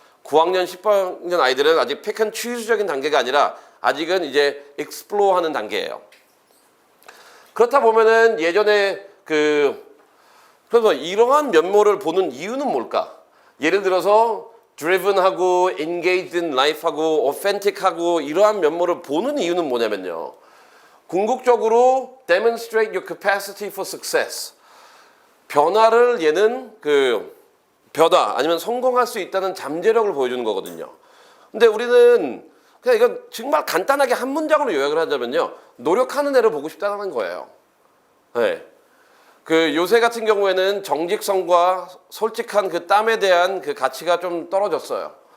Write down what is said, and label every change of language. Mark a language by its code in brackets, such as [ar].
[ko] 9학년, 10학년 아이들은 아직 픽앤추즈적인 단계가 아니라 아직은 이제 익스플로어 하는 단계예요. 그렇다 보면은 예전에 그래서 이러한 면모를 보는 이유는 뭘까? 예를 들어서 driven하고 [en] engaged in life [ko] 하고 authentic하고 이러한 면모를 보는 이유는 뭐냐면요. [en] 궁극적으로 demonstrate your capacity for success. [ko] 변화를 얘는 변화 아니면 성공할 수 있다는 잠재력을 보여주는 거거든요. 근데 우리는 그냥 이건 정말 간단하게 한 문장으로 요약을 하자면요. 노력하는 애를 보고 싶다는 거예요. 네. 요새 같은 경우에는 정직성과 솔직한 그 땀에 대한 그 가치가 좀 떨어졌어요.